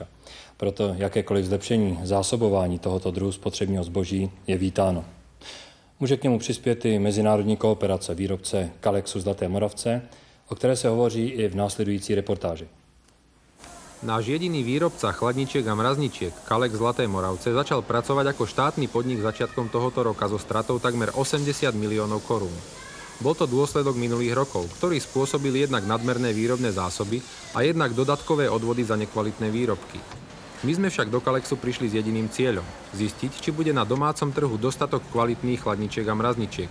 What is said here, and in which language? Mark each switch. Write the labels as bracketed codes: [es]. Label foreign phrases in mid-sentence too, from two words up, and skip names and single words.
[cs] Proto jakékoliv zlepšení zásobování tohoto druhu spotřebního zboží je vítáno. Může k němu přispět i mezinárodní kooperace výrobce Kalexu Zlaté Moravce, o které se hovoří i v následující reportáži. [sk] Náš jediný výrobca chladničiek a mrazničiek, Kalex Zlaté Moravce, začal pracovať ako štátny podnik začiatkom tohoto roka so stratou takmer 80 miliónov korún. Bol to dôsledok minulých rokov, ktorý spôsobil jednak nadmerné výrobné zásoby a jednak dodatkové odvody za nekvalitné výrobky. My sme však do Kalexu prišli s jediným cieľom – zistiť, či bude na domácom trhu dostatok kvalitných chladničiek a mrazničiek.